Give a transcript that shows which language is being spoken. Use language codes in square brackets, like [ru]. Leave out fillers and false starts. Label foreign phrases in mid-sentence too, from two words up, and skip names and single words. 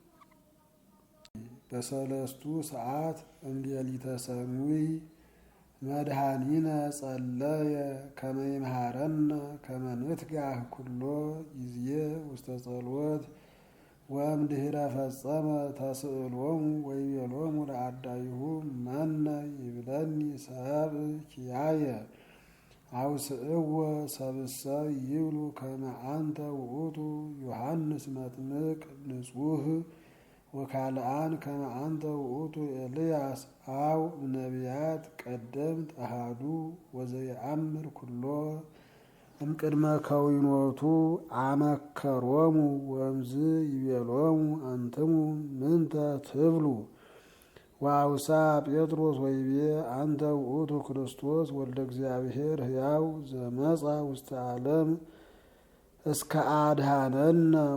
[gez] በሰለስቱ ሰዓት እምሌሊተ ሰኑይ መድኃኒነ ጸለየ ከመ ይምሃረነ ከመ ንትጋህ ኩሎ ጊዜ ውስተ ጸሎት ወእምድኅረ ፈጸመ ተስእሎሙ ወይቤሎሙ ለአርዳኢሁ መነ ይብለኒ ሰብእ ኪያየ አውስእዎ ሰብእሰ ይብሉ ከመ አንተ ውእቱ ዮሐንስ መጥምቅ ንጹሕ ወካልአን ከመ አንተ ውእቱ ኤልያስ አው ነቢያት ቀደምት አሐዱ ወዘየአምር ኩሎ እምቅድመ ከዊኖቱ አመከሮሙ ወእምዝ ይቤሎሙ አንትሙ ምንተ ትብሉ ወአውሳ ጴጥሮስ ወይቤ አንተ ውእቱ ክርስቶስ ወልደ እግዚአብሔር ሕያው ዘመጻ ውስተ ዓለም እስከ አድኀነነ